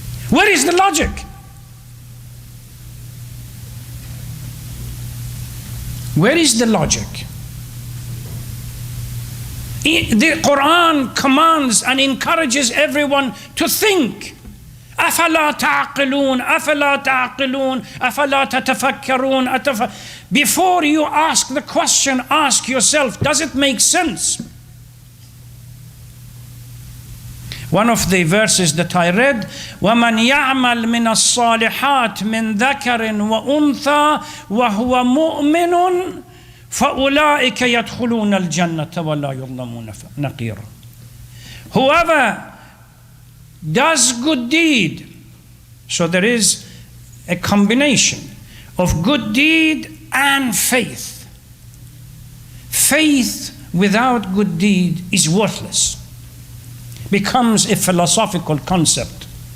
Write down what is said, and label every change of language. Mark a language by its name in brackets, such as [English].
[English] Where is the logic? Where is the logic? The Quran commands and encourages everyone to think. [Arabic] أفلا تعقلون أفلا تعقلون أفلا تتفكرون. [English] Before you ask the question, ask yourself, does it make sense? One of the verses that I read, [Arabic] وَمَنْ يَعْمَلْ مِنَ الصَّالِحَاتِ مِنْ ذَكَرٍ وَأُنْثَى وَهُوَ مُؤْمِنٌ فَأُولَٰئِكَ يَدْخُلُونَ الْجَنَّةَ وَلَا يُظْلَمُونَ نَقِيرًا. [English] Whoever does good deed, so there is a combination of good deed and faith. Faith without good deed is worthless, becomes a philosophical concept.